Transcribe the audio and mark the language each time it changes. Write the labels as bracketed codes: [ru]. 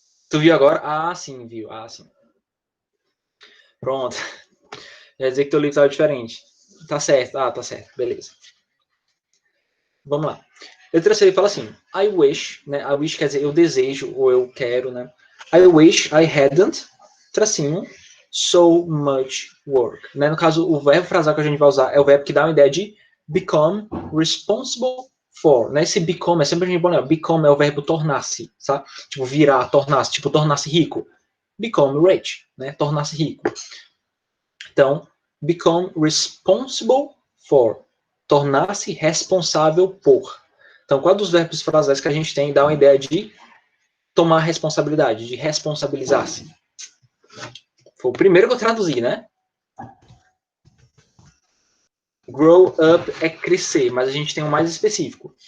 [pt] Tu viu agora? Ah, sim, viu. Ah, sim. Pronto. Quer dizer que teu livro estava diferente. Tá certo. Ah, tá certo. Beleza. Vamos lá. Letra C fala assim, I wish, né? I wish quer dizer eu desejo ou eu quero, né? [en] I wish I hadn't, tracinho, so much work. [pt] Né? No caso, o verbo frasal que a gente vai usar é o verbo que dá uma ideia de [en] become responsible for. [pt] Né? Esse become é sempre a gente bom, né? Become é o verbo tornar-se, sabe? Tipo, virar, tornar-se, tipo, tornar-se rico. [en] Become rich, [pt] né? Tornar-se rico. [en] Então, become responsible for. [pt] Tornar-se responsável por. Então, qual dos verbos frasais que a gente tem dá uma ideia de tomar responsabilidade, de responsabilizar-se? Foi o primeiro que eu traduzi, né? Grow up é crescer, mas a gente tem um mais específico.